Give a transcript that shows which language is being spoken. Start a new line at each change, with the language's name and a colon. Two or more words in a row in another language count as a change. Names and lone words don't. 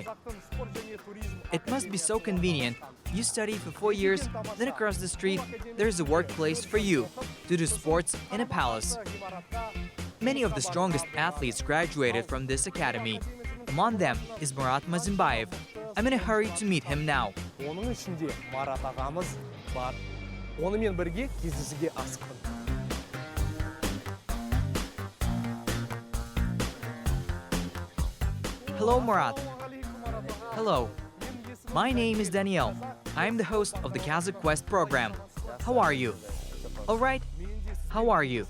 English: It must be so convenient. You study for 4 years, then across the street, there's a workplace for you to do sports in a palace. Many of the strongest athletes graduated from this academy. Among them is Murat Mazimbayev. I'm in a hurry to meet him now.
Kazakh: Оның ішінде Марат ағамыз бар. Онымен бірге кездесуге асықпын.
English: Hello, Murat. Hello. My name is Daniel. I'm the host of the Qazaq Quest program. How are you? All right? How are you?